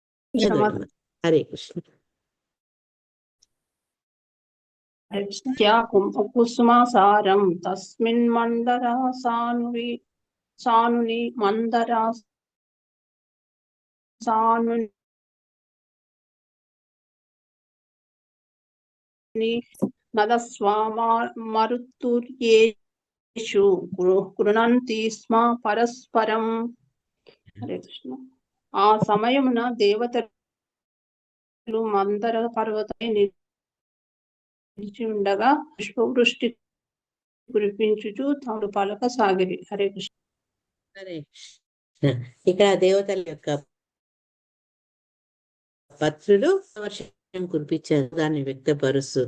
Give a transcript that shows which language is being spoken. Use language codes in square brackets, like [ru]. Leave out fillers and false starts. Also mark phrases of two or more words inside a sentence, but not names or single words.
[te] చదవండి. హరే కృష్ణ. [sa] क्या कुसुमासारं तस्मिन् मन्दरा सानुनि मन्दरा सानुनि नदस्वामरुतुर्येषु गृह्णन्ति स्म परस्परं. [te] హరే కృష్ణ. ఆ సమయమున దేవతలు మందర పర్వతమై నిలిచి ఉండగా పుష్పవృష్టి కురిపించుచు తాడు పలక సాగిరి. హరే కృష్ణ. హరే కృష్ణ. ఇక్కడ దేవతల యొక్క పత్రులు వర్షం కురిపించారు, దాన్ని వ్యక్తపరుస్తూ.